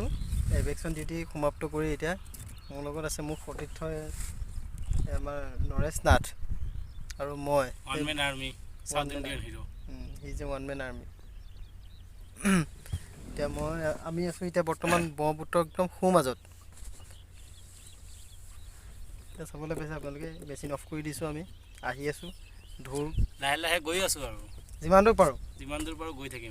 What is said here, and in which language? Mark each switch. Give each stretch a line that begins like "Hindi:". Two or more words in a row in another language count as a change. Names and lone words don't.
English: evacuation duty
Assamese: সমাপ্ত কৰি এতিয়া মোৰ লগত আছে মোৰ সতীৰ্থ আমাৰ নৰেশ নাথ আৰু মই
English: one man army South Indian hero. He is a one man army.
Assamese: এতিয়া আমি আছোঁ এতিয়া বৰ্তমান ব্ৰহ্মপুত্ৰ একদম সোঁ মাজত। এতিয়া চাবলৈ পাইছে আপোনালোকে
English: machine off
Assamese: কৰি দিছোঁ। আমি আহি আছোঁ ঢোৰ লাহে লাহে গৈ আছোঁ আৰু যিমান দূৰ পাৰোঁ গৈ থাকিম।